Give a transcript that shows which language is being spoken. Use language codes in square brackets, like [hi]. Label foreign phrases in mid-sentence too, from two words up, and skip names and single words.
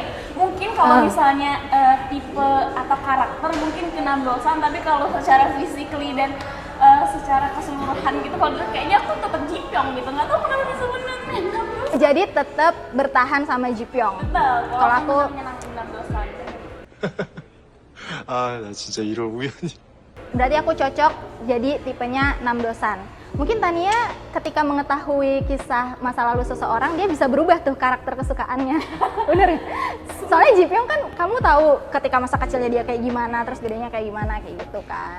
[id] Mungkin kalau misalnya tipe atau karakter mungkin ke Nam Dosan, tapi kalau secara physically dan secara keseluruhan gitu kalau dilihat kayaknya aku tetap Ji Pyong gitu, nggak tahu kenapa bisa menang. Jadi tetap bertahan sama Ji Pyong. Betul, Kalau aku menyenangkan Namdosan. [ko] 아, 나 진짜 이럴 우연히. [id] berarti aku cocok jadi tipenya Namdosan. Mungkin Tania ketika mengetahui kisah masa lalu seseorang dia bisa berubah tuh karakter kesukaannya. Bener ya? Soalnya Ji Pyong kan kamu tahu ketika masa kecilnya dia kayak gimana, terus gedenya kayak gimana, kayak gitu kan.